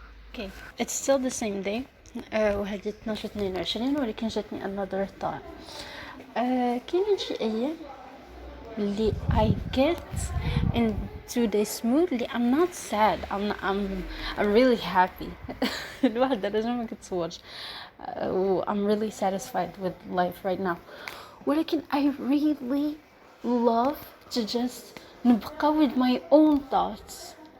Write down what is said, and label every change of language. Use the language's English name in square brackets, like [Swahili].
[English] Okay, it's still the same day. [Arabic] وهذه 12/22 ولكن جاتني [English] another thought. [Arabic] كاين شي ايام اللي [English] I get into this mood اللي I'm not sad, I'm really happy. [Arabic] الواحد درجة ما كتصورش. [English] I'm really satisfied with life right now. ولكن I really love to just نبقى with my own thoughts.